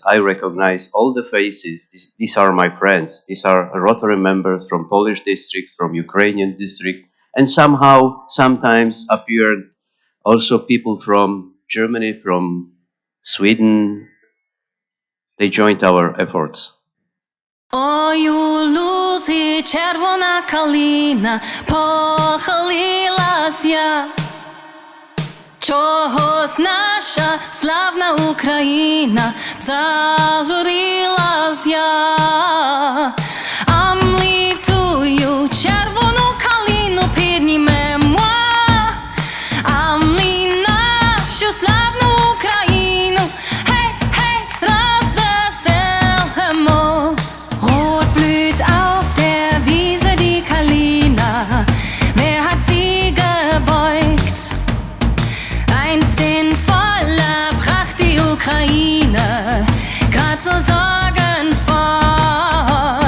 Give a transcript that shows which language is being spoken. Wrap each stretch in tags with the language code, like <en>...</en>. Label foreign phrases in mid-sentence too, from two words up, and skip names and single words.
<en>I recognize all the faces. These are my friends. These are Rotary members from Polish districts, from Ukrainian district, and somehow, sometimes appeared also people from Germany, from Sweden. They joined our efforts.</en> <uk>Ой, у лузі червона калина похилилася. Чогось наша славна Україна зажурилася. А ми тую червону калину піднімемо, а ми нашу славну Україну гей, гей, розвеселимо.</uk> <de>Rot blüht auf der Wiese die Kalina. Wer hat sie gebeugt? Einst in voller Pracht die Ukraine, grad so sorgenvoll.</de>